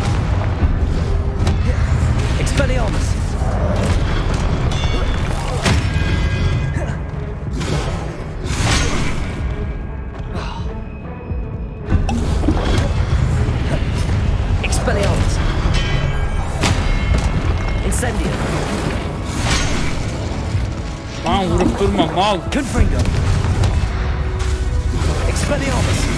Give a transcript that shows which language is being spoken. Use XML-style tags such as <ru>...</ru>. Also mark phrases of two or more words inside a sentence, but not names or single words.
<la>Expelliarmus. Expelliarmus. Incendio.</la> <tr>Lan vurup durma mal.</tr> <la>Confringo. Expelliarmus.</la>